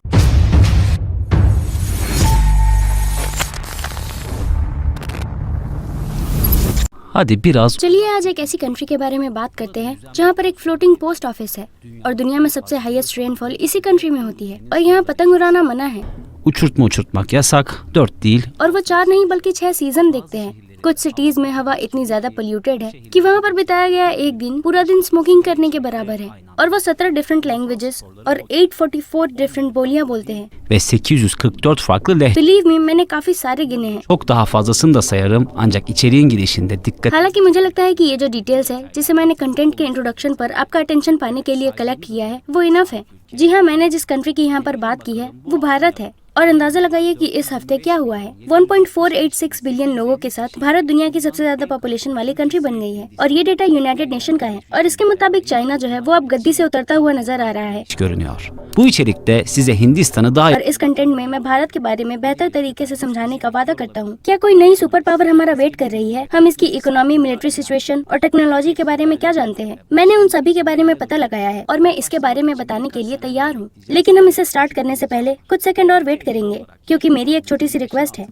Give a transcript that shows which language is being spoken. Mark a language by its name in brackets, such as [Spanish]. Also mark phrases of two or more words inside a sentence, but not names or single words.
[Hindi] चलिए आज एक ऐसी कंट्री के बारे में बात करते हैं जहाँ पर एक [English] floating post office [Hindi] है, और दुनिया में सबसे [English] highest rainfall [Hindi] इसी कंट्री में होती है, और यहाँ पतंग उड़ाना मना है। [Turkish] Uçurtma uçurtmak yasak, 4 değil. [Hindi] और वो 4 नहीं बल्कि 6 सीजन देखते हैं। कुछ सिटीज में हवा इतनी ज्यादा पोल्यूटेड है कि वहाँ पर बिताया गया एक दिन पूरा दिन स्मोकिंग करने के बराबर है, और वो 17 [English] different languages [Hindi] और 844 डिफरेंट बोलियां बोलते हैं। [Turkish] Ve 844 farklı lehçe. [English] believe me, [Hindi] मैंने काफी सारे गिने हैं। [Turkish] Çok daha fazlasını da sayarım ancak içeriğin girişinde dikkat. [Hindi] हालांकि मुझे लगता है कि ये जो डिटेल्स है जिसे मैंने कंटेंट के इंट्रोडक्शन पर आपका अटेंशन पाने के लिए कलेक्ट किया है वो इनफ है। जी हाँ, मैंने जिस कंट्री की यहाँ पर बात की है वो भारत है, और अंदाजा लगाइए कि इस हफ्ते क्या हुआ है। 1.486 बिलियन लोगों के साथ भारत दुनिया की सबसे ज्यादा पॉपुलेशन वाली कंट्री बन गई है, और ये डेटा यूनाइटेड नेशन का है। और इसके मुताबिक चाइना जो है वो अब गद्दी से उतरता हुआ नजर आ रहा है। [Turkish] Görünüyor. Bu içerikte size Hindistan'ı daha [Hindi] और इस कंटेंट में मैं भारत के बारे में बेहतर तरीके से समझाने का वादा करता हूँ। क्या कोई नई [English] super power [Hindi] हमारा वेट कर रही है? हम इसकी [English] economy, military situation [Hindi] और टेक्नोलॉजी के बारे में क्या जानते हैं? मैंने उन सभी के बारे में पता लगाया है, और मैं इसके बारे में बताने के लिए तैयार हूँ। लेकिन हम इसे स्टार्ट करने से पहले कुछ सेकंड और वेट करेंगे, क्योंकि मेरी एक छोटी सी रिक्वेस्ट है।